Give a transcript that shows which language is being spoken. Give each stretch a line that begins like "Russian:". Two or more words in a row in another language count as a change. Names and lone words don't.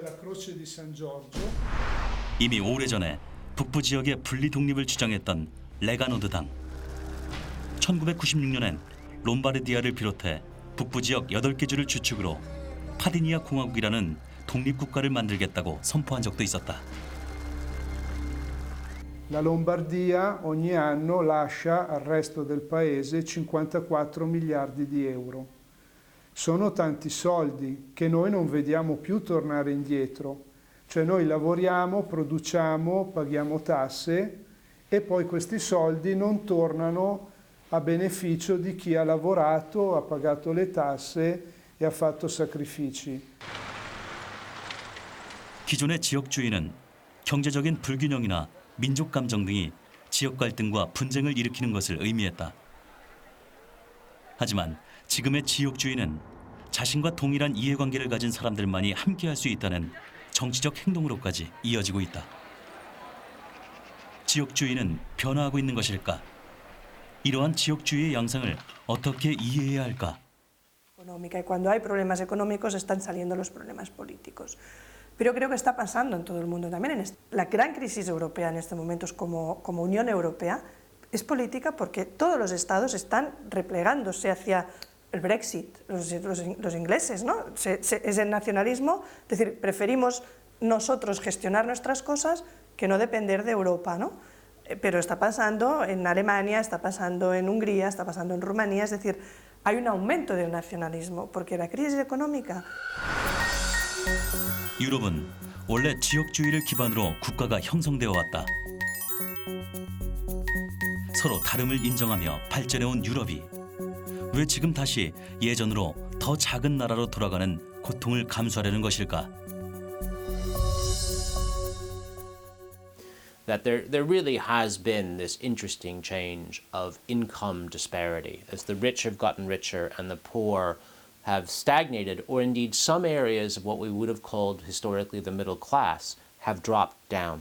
Korean: 이미 오래전에 북부 지역의 분리 독립을 주장했던 레가노드당. 1996년엔 롬바르디아를 비롯해 북부 지역 8개 주를 주축으로 파디니아 공화국이라는 독립국가를 만들겠다고 선포한 적도 있었다.
Italian: La Lombardia ogni anno lascia al resto del paese 54 miliardi di euro. Sono tanti soldi che noi non vediamo più tornare indietro. Cioè noi lavoriamo, produciamo, paghiamo tasse e poi questi soldi non tornano a beneficio di chi ha lavorato, ha pagato le tasse e ha fatto sacrifici.
Korean: 기존의 지역주의는 경제적인 불균형이나 민족 감정 등이 지역 갈등과 분쟁을 일으키는 것을 의미했다. 하지만 지금의 지역주의는 자신과 동일한 이해관계를 가진 사람들만이 함께할 수 있다는 정치적 행동으로까지 이어지고 있다. 지역주의는 변화하고 있는 것일까? 이러한 지역주의의 양상을 어떻게 이해해야 할까?
Spanish: Económica y cuando hay problemas económicos están saliendo los problemas políticos. Pero creo que está pasando en todo el mundo también. La gran crisis europea en estos momentos como Unión Europea es política porque todos los estados están replegándose hacia el Brexit, los ingleses, ¿no? Es el nacionalismo, es decir, preferimos nosotros gestionar nuestras cosas que no depender de Europa, ¿no? Pero está pasando en Alemania, está pasando en Hungría, está pasando en Rumanía, es decir, hay un aumento del nacionalismo, porque la crisis económica...
Korean: 유럽은 원래 지역주의를 기반으로 국가가 형성되어 왔다. 서로 다름을 인정하며 발전해온 유럽이 왜 지금 다시 예전으로 더 작은 나라로 돌아가는 고통을 감수하려는 것일까?
English: That there really has been this interesting change of income disparity as the rich have gotten richer and the poor have stagnated, or indeed some areas of what we would have called historically the middle class have dropped down.